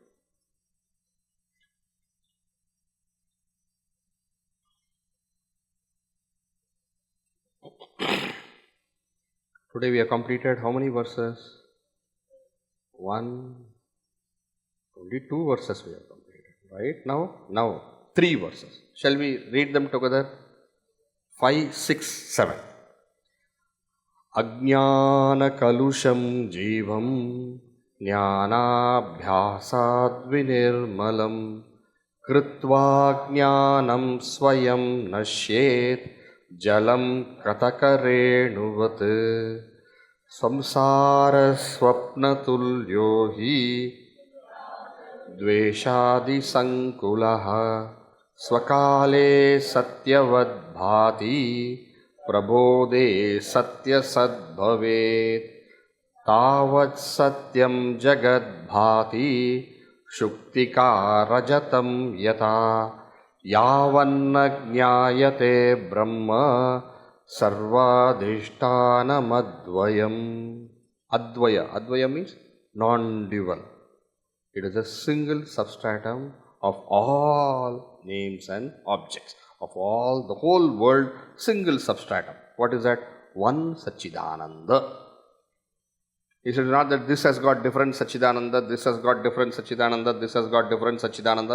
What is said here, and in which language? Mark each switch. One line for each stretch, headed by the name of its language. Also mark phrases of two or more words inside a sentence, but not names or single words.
English: Today we have completed how many verses? Only 2 verses we have completed, right? Now 3 verses. Shall we read them together? 5, 6, 7.
Sanskrit: अज्ञान-कलुषं जीवं ज्ञान-अभ्यासात् वि-निर्-मलं कृत्वा ज्ञानं स्वयं नश्येत् जलं कतक-रेणु-वत् संसारः स्वप्न-तुल्यः द्वेष-आदि संकुलः स्वकाले सत्य-वत् भाति प्रबोधे सत्य-वत् तावत् सत्यं जगद् भाति शुक्तिका रजतं यत यावन्न ज्ञायते ब्रह्म सर्वाधिष्ठानमद्वयम्.
English: Advaya means non-dual. It is a single substratum of all names and objects, of all the whole world, single substratum. What is that? One Satchidananda. It is not that this has got different Satchidananda, this has got different Satchidananda, this has got different Satchidananda.